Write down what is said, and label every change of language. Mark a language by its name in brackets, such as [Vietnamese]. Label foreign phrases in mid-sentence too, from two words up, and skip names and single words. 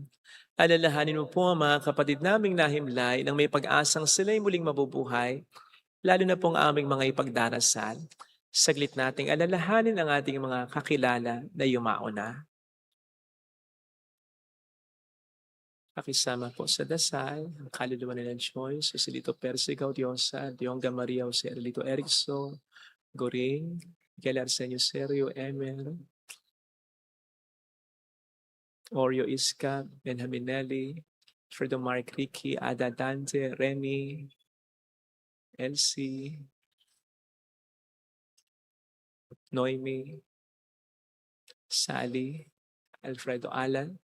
[Filipino] Alalahanin mo po ang mga kapatid naming nahimlay nang may pag-asang sila'y muling mabubuhay, lalo na po ang aming mga ipagdarasal. Saglit nating alalahanin ang ating mga kakilala na yumao na. Pakisama po sa dasal, ang kaluluwa nila Joyce, Joselito Persico Diosa, Dionga Maria Jose Erlito Ericson, Goring, Miguel Arsenio Serio, Emer, Oreo Iska, Benjamin Nelly, Fredo Mark Ricky, Ada Dante, Remy, Elsie, Noemi, Sally, Alfredo Alan.